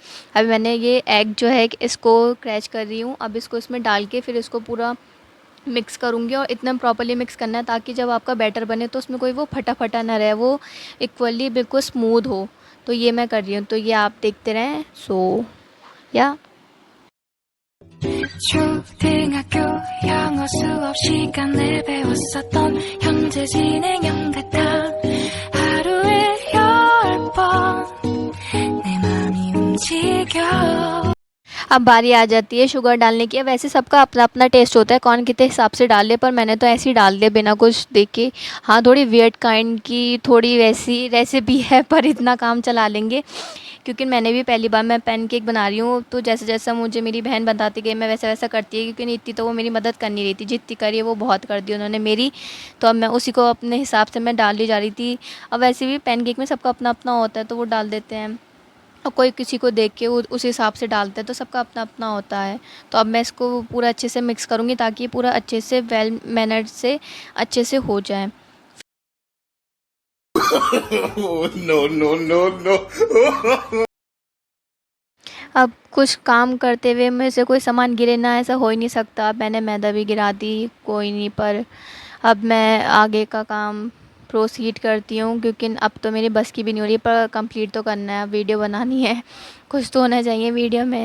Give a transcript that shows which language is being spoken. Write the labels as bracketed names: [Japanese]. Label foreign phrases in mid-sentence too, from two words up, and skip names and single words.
[Hindi] अभी मैंने ये एग जो है इसको क्रैश कर रही हूँ। अब इसको इसमें डाल के फिर इसको पूरा मिक्स करूँगी, और इतना [English] properly mix [Hindi] करना है ताकि जब आपका बैटर बने तो उसमें कोई वो फटा फटा ना रहे, वो इक्वली बिल्कुल स्मूथ हो। तो ये मैं कर रही हूँ, तो ये आप देखते रहें। सो या [Korean] 초등학교 영어 수업 시간에 배웠었던 현재 진행형 같아 하루에 10번 내 맘이 움직여 [Hindi] अब बारी आ जाती है शुगर डालने की। वैसे सबका अपना अपना टेस्ट होता है, कौन कितने हिसाब से डाल ले, पर मैंने तो ऐसे ही डाल दिया बिना कुछ देख के। हाँ, थोड़ी [English] weird kind [Hindi] की थोड़ी वैसी रेसिपी है, पर इतना काम चला लेंगे, क्योंकि मैंने भी पहली बार मैं पैनकेक बना रही हूँ। तो जैसे जैसा मुझे मेरी बहन बताती गई मैं वैसा वैसा करती है, क्योंकि इतनी तो वो मेरी मदद कर नहीं रही थी, जितनी करी है वो बहुत कर दी उन्होंने मेरी। तो अब मैं उसी को अपने हिसाब से मैं डाल ली जा रही थी। अब वैसे भी पैनकेक में सबका अपना अपना होता है, तो वो डाल देते हैं, और कोई किसी को देख के वो उस हिसाब से डालता है, तो सबका अपना अपना होता है। तो अब मैं इसको पूरा अच्छे से मिक्स करूँगी ताकि ये पूरा अच्छे से [English] well mannered [Hindi] से अच्छे से हो जाए। [English] Oh, no, no, no, no. [Hindi] अब कुछ काम करते हुए मेरे से कोई सामान गिरे ना, ऐसा हो ही नहीं सकता। अब मैंने मैदा भी गिरा दी, कोई नहीं, पर अब मैं आगे का काम प्रोसीड करती हूँ, क्योंकि अब तो मेरी बस की भी नहीं हो रही, पर कंप्लीट तो करना है, वीडियो बनानी है, कुछ तो होना चाहिए वीडियो में।